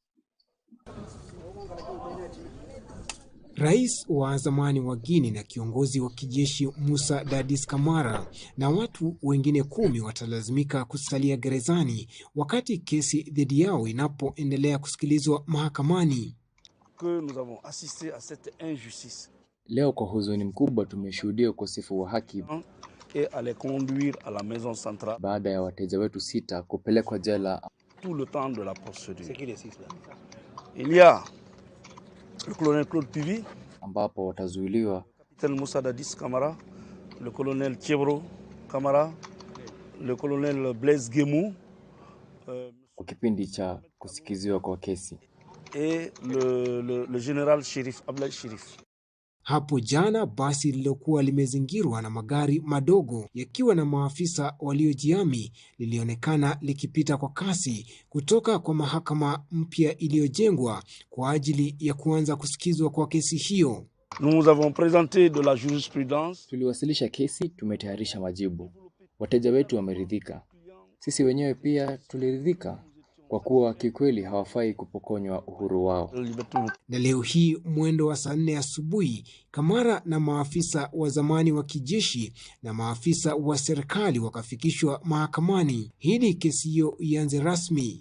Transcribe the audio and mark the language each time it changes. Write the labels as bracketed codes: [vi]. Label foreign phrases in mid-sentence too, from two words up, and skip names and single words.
[sw] Rais wa zamani wa Guinea na kiongozi wa kijeshi Musa Dadis Camara na watu wengine 10 watalazimika kusalia gerezani wakati kesi dhidi yao inapoendelea kusikilizwa mahakamani. Leo kwa huzuni mkubwa tumeshuhudia ukosefu wa haki baada ya wateja wetu 6 kupelekwa jela. [fr] Tout le temps de la procédure. C'est qui les 6 là? Il y a le colonel Claude Pivi, [sw] ambapo watazuiliwa [fr] Capitaine Moussa Dadis Camara, le colonel Thiebro Camara, le colonel Blaise Gemou, [sw] kwa kipindi cha kusikiziwa kwa kesi, [fr] et le général Shérif Ablaye Shérif. [sw] Hapo jana basi lilokuwa limezingirwa na magari madogo yakiwa na maafisa waliojihami lilionekana likipita kwa kasi kutoka kwa mahakama mpya iliyojengwa kwa ajili ya kuanza kusikizwa kwa kesi hiyo. [fr] Nous avons présenté de la jurisprudence. [sw] Tuliwasilisha kesi, tumetayarisha majibu. Wateja wetu wameridhika. Sisi wenyewe pia tuliridhika kwa kuwa kikweli hawafai kupokonywa uhuru wao. Na leo hii mwendo wa saa 4 asubuhi, Kamara na maafisa wa zamani wa kijeshi na maafisa wa serikali wakafikishwa mahakamani ili kesi hiyo ianze rasmi.